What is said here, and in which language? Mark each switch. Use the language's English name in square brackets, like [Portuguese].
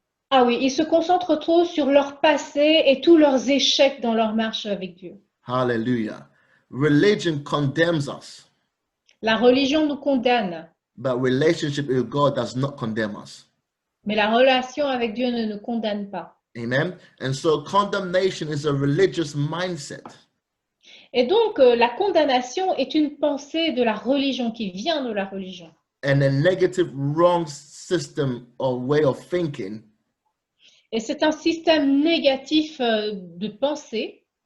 [French] Ah oui, ils se concentrent trop sur leur passé et tous leurs échecs dans leur marche avec Dieu. [English] Hallelujah. Religion condemns us, [French] La religion nous condamne, [English] but relationship with God does not condemn us. [French] mais la relation avec Dieu ne nous condamne pas. [English] Amen. And so condemnation is a religious mindset. [French] Et donc, la condamnation est une pensée de la religion, qui vient de la religion. [English] And a negative, wrong system or way of thinking [French] Et c'est un système négatif de pensée.